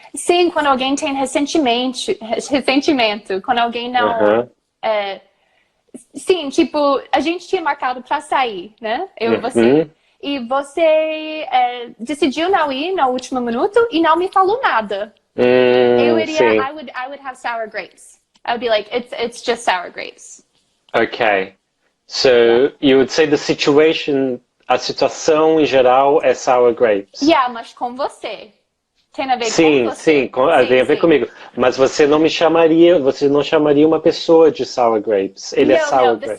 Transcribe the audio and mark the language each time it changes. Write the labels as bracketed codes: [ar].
[pt] Sim, quando alguém tem ressentimento, quando alguém não... sim, tipo, a gente tinha marcado pra sair, né? Eu e você. E você decidiu não ir no último minuto e não me falou nada. Eu iria, sim. [en] I would have sour grapes. I would be like, it's just sour grapes. Okay. So, you would say the situation, [pt] a situação em geral é [en] sour grapes. [pt] Yeah, mas com você. Tem a ver com você? Sim, tem a ver comigo. Mas você não chamaria uma pessoa de sour grapes. Ele é sour grapes.